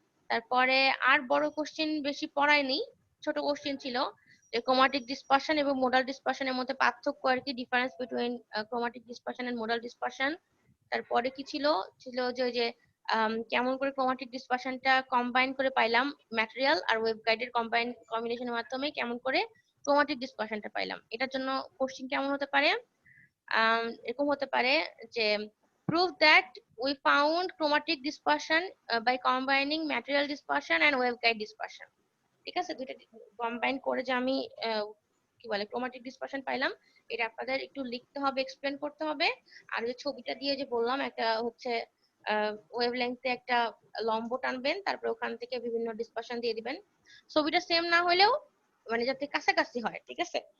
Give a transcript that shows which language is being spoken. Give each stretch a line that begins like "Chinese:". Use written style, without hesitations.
Bangla: তারপরে আর বড় কোশ্চেন বেশি পড়ায়নি, ছোট কোশ্চেন ছিল যে ক্রোমাটিক ডিসপারশন এবং মোডাল ডিসপারশনের মধ্যে পার্থক্য আর কি, difference between chromatic dispersion and modal dispersion. তারপরে কি ছিল, ছিল যে ওই যে কেমন করে ক্রোমাটিক ডিসপারশনটা কম্বাইন করে পাইলাম, ম্যাটেরিয়াল আর ওয়েবগাইডের কম্বিনেশনের মাধ্যমে কেমন করে ক্রোমাটিক ডিসপারশনটা পাইলাম। এটার জন্য কোশ্চেন কেমন হতে পারে, এরকম হতে পারে যে
English: prove that we found chromatic dispersion by combining material dispersion and waveguide dispersion,
Bangla: ঠিক আছে? দুইটা কম্বাইন করে যে আমি কি বলে ক্রোমাটিক ডিসপারশন পাইলাম, এটা আপনাদের একটু লিখতে হবে, এক্সপ্লেন করতে হবে। আর ওই ছবিটা দিয়ে যে বললাম, একটা হচ্ছে ওয়েভলেংথে একটা লম্ব টানবেন, তারপর ওখান থেকে বিভিন্ন ডিসপারশন দিয়ে দিবেন, ছবিটা সেম না হলেও মানে যাতে কাছাকাছি হয়, ঠিক আছে?